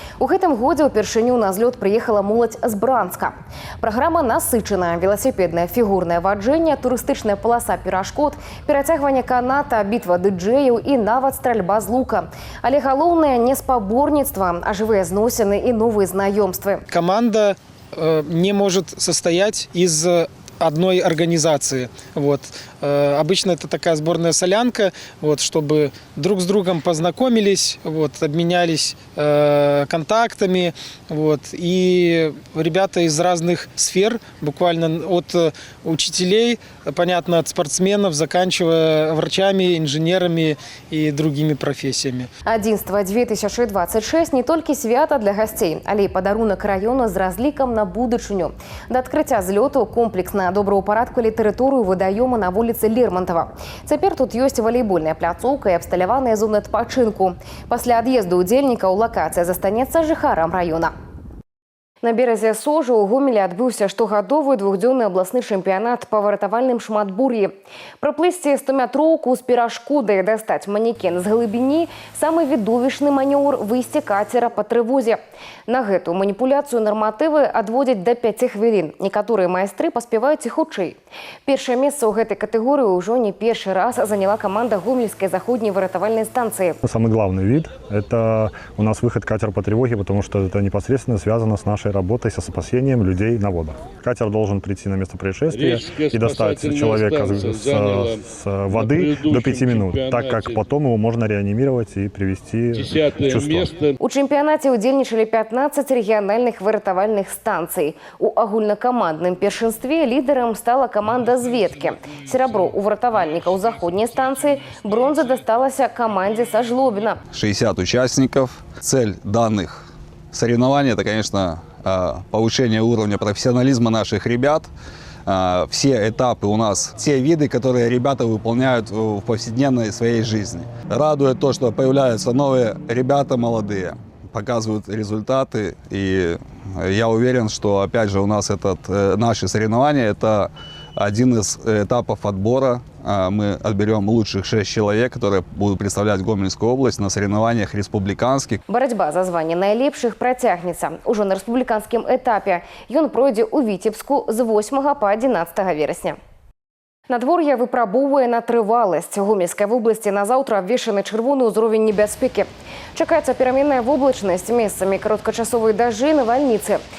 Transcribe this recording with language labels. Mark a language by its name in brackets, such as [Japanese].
[Belarusian] У гэтым годзе ўпершыню на злёт прыехала моладзь з Бранска. Праграма насычана: веласіпеднае фігурнае ваджэнне, турыстычная паласа перашкод, перацягванне каната, бітва дыджэяў і нават стральба з лука. Але галоўнае не спаборніцтва, а жывыя зносины [Russian] и новые знакомства. Команда не может состоять из одной организации. Вот. Обычно это такая сборная солянка, вот, чтобы друг с другом познакомились, вот, обменялись контактами. Вот. И ребята из разных сфер, буквально от учителей, понятно, от спортсменов, заканчивая врачами, инженерами и другими профессиями. [Belarusian] Адзінства 2026 не толькі свята для гасцей, але і падарунак раёна з разлікам на будучыню. Да адкрыцця злёту комплексна добраўпарадкавалі тэрыторыю вадаёма на вуліцы Лермонтова. Цяпер тут ёсць валейбольная пляцоўка і абсталяваная зона адпачынку. Пасля ад'езду удзельнікаў лакацыя застанецца жыхарам раёна. На березе Сожы у Гомелі адбыўся штогадовы двухдзённы абласны чэмпіянат па выратавальным шматбур'і. Праплысці 100-метроўку з перашкодай, дастаць манекен з глыбіні – самы відовішчны манёвр выйсці кацера па трывозе. На гэту маніпуляцыю нарматывы адводзяць да 5 хвілін. Некаторыя майстры паспяваюць і хутчэй. Першае месца ў гэтай катэгорыі ўжо не першы раз заняла каманда Гомельскай заходняй выратавальнай станцыі. [Russian] Самый главный вид – это у нас выход катера по тревоге, потому что это непосредственно связано с нашей работой со спасением людей на водах. Катер должен прийти на место происшествия и достать человека с воды до 5 минут, так как потом его можно реанимировать и привести в чувство. [Belarusian] У чэмпіянаце ўдзельнічалі 15 рэгіянальных выратавальных станцый. У агульнакамандным першынстве лідарам стала каманда з Веткі. Серабро у выратавальнікаў заходняй станцыі, бронза дасталася камандзе са Жлобіна. [Russian] 60 участников. Цель данных соревнований – это, конечно, повышение уровня профессионализма наших ребят. Все этапы у нас, те виды, которые ребята выполняют в повседневной своей жизни. Радует то, что появляются новые ребята молодые, показывают результаты. И я уверен, что опять же у нас наши соревнования – это один из этапов отбора. Мы отберем лучших 6 человек, которые будут представлять Гомельскую область на соревнованиях республиканских. [Belarusian] Барацьба за званне найлепшых працягнецца. Ужо на рэспубліканскім этапе. Ён пройдзе ў Віцебску з 8 па 11 верасня. Надвор'е выпрабоўвае на трываласць. Гомельскай вобласці на заўтра абвешчаны чырвоны ўзровень небяспекі. Чакаецца пераменная воблачнасць, месцамі кароткачасовыя дажджы, навальніцы.